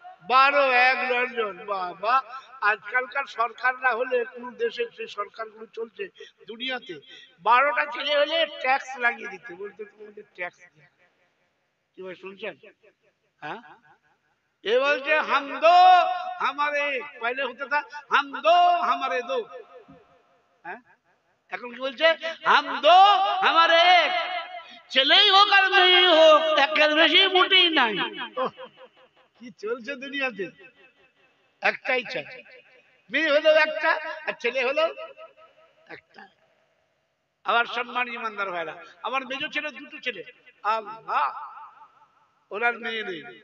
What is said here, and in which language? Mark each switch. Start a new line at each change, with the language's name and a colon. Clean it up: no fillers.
Bangla: 12 জন। বাবা, আজকালকার সরকাররা হলে কোন দেশের যে সরকারগুলো চলছে দুনিয়াতে, 12টা ছেলে হলে ট্যাক্স লাগিয়ে দিতে, বলতে তোমাদের ট্যাক্স কি ভাই শুনছেন?
Hindi: হ্যাঁ, ये बोलते हम दो हमारे, पहले होता था हम दो हमारे दो,
Bangla: এখন কি বলছে?
Hindi: हम दो हमारे एक।
Bangla: ছেলেই হোক আর মেয়েই হোক, একের বেশি মোটেই নাই। কি চলছে দুনিয়াতে? একটাই চাই, মেয়ে হলো একটা আর ছেলে হলো একটা। আবার সম্মানী ইমানদার ভাইরা, আমার মেজো ছেলে 2টো ছেলে, আল্লাহ ওনার মেয়ে নেই।